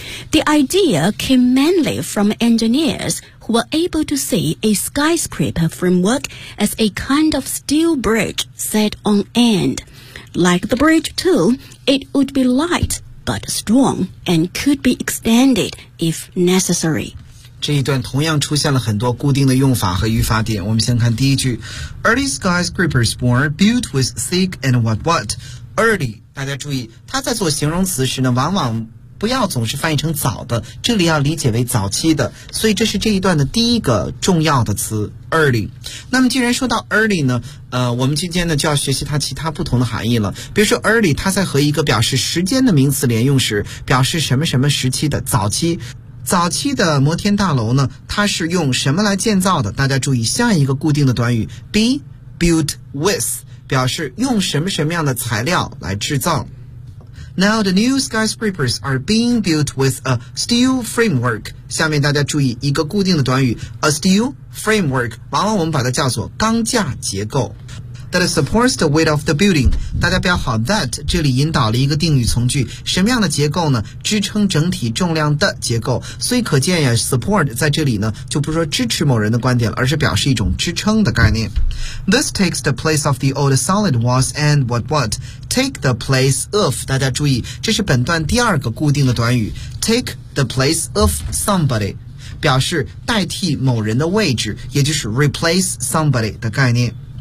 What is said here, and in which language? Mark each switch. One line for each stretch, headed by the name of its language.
English: The idea came mainly from engineers who were able to see a skyscraper framework as a kind of steel bridge set on end. Like the bridge too, it would be light but strong and could be extended if necessary.
Chinese: 这一段同样出现了很多固定的用法和语法点。
English: 我们先看第一句 Early skyscrapers were built with thick and what what.
Chinese: Early， 大家注意，它在做形容词时呢，往往不要总是翻译成早的，这里要理解为早期的，所以这是这一段的第一个重要的词 early。那么既然说到 early 呢，我们今天呢就要学习它其他不同的含义了。比如说 early， 它在和一个表示时间的名词连用时，表示什么什么时期的早期。早期的摩天大楼呢，它是用什么来建造的？大家注意下一个固定的短语 be built with， 表示用什么什么样的材料来制造。
English: Now the new skyscrapers are being built with a steel framework，
Chinese: 下面大家注意一个固定的短语 a steel framework， 往往我们把它叫做钢架结构。
English: That supports the weight of the building.
Chinese: 大家标好 that 这里引导了一个定语从句，什么样的结构呢？支撑整体重量的结构。所以可见呀 ，support 在这里呢，就不是说支持某人的观点了，而是表示一种支撑的概念。
English: This takes the place of the old solid walls and what what? Take the place of.
Chinese: 大家注意，这是本段第二个固定的短语
English: ，take the place of somebody.
Chinese: 表示代替某人的位置，也就是 replace somebody 的概念。